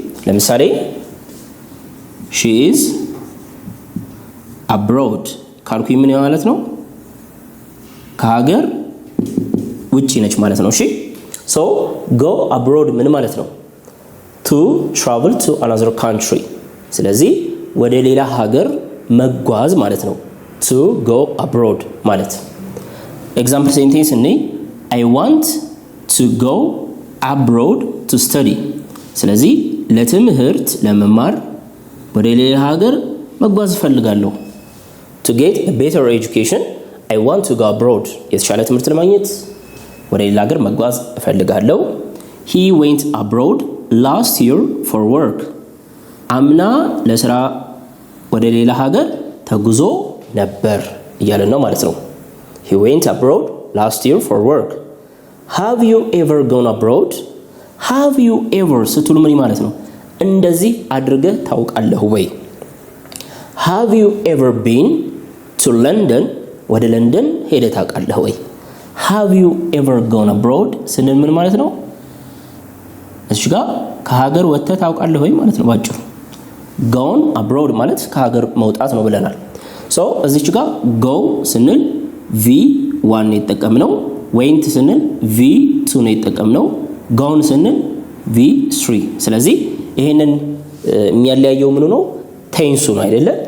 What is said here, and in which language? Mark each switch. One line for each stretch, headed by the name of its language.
Amharic: ለምሳሌ
English: she is abroad
Amharic: ካልኩኝ ምን ማለት ነው? ከሀገር ውጪ ነች ማለት ነው። እሺ
English: so go abroad
Amharic: ምን ማለት ነው?
English: to travel to another country
Amharic: ስለዚህ ወደ ሌላ ሀገር መጓዝ ማለት ነው።
English: to go abroad
Amharic: ማለት
English: example sentence እኔ I want to go abroad to study
Amharic: ስለዚህ ለትምህርት ለመማር ወደ ሌላ ሀገር መጓዝ ፈልጋለሁ።
English: to get a better education I want to go abroad
Amharic: የተሻለ ትምህርት ለማግኘት ወደ ሌላ ሀገር መጓዝ ፈልጋለሁ።
English: he went abroad last year for work
Amharic: አምና ለስራ ወደ ሌላ ሀገር ተጉዞ ነበር እያለ ነው ማለት ነው።
English: he went abroad last year for work have you ever gone abroad have you ever
Amharic: ስትሉ ምን ማለት ነው? እንደዚህ አድርገህ ታውቃለህ ወይ?
English: have you ever been to London
Amharic: ወደ ለንደን ሄደህ ታውቃለህ ወይ?
English: have you ever gone abroad
Amharic: ስንል ምን ማለት ነው? እዚህ ጋር ከሀገር ወጥተህ ታውቃለህ ወይ ማለት ነው ባጭሩ።
English: gone abroad
Amharic: ማለት ከሀገር መውጣት ነው ብለናል። so እዚህ ጋር go ስንል v1 ነው የተጠቀምነው፣ went ስንል v2 ነው የተጠቀምነው፣ gone ስንል v3 ስለዚህ ይሄንን የሚያለያየው ምን ነው? ቴንሱ ነው አይደለ?